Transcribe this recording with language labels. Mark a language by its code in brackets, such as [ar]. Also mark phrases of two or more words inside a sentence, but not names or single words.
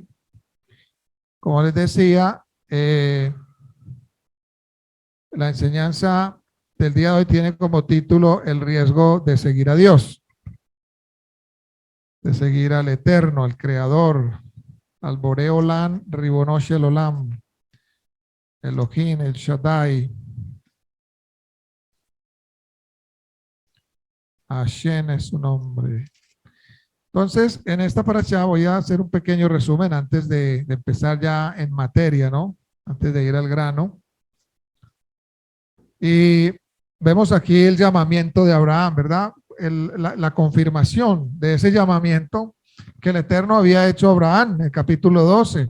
[es] Como les decía, la enseñanza del día de hoy tiene como título el riesgo de seguir a Dios, de seguir al Eterno, al Creador, al [he] בורא עולם, רבונו של עולם, [es] Elohim, el Shaddai, Hashem es su nombre. Entonces, en esta parasha voy a hacer un pequeño resumen antes de empezar ya en materia, ¿no? Antes de ir al grano. Y vemos aquí el llamamiento de Abraham, ¿verdad? La confirmación de ese llamamiento que el Eterno había hecho a Abraham en el capítulo 12.